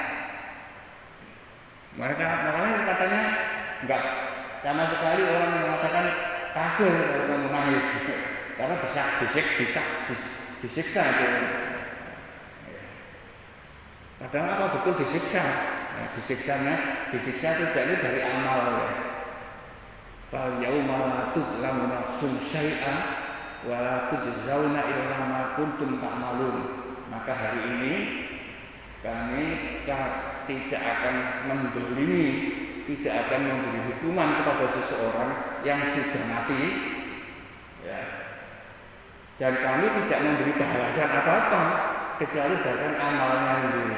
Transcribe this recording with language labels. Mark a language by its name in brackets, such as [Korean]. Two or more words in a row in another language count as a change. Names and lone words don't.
[Indonesian] Makanya katanya enggak sama sekali orang mengatakan kafir kalau kamu menangis, karena disiksa itu. Padahal apa betul disiksa? Nah, disiksa itu jadi dari amal. [Arabic] فاليوم لا تظلم نفس شيئا ولا تجزون إلا ما كنتم تعملون. [Indonesian] Maka hari ini kami tidak akan mendolimi, tidak akan memberi hukuman kepada seseorang yang sudah mati, ya. Dan kami tidak memberi balasan apa-apa kecuali bahkan amalnya sendiri.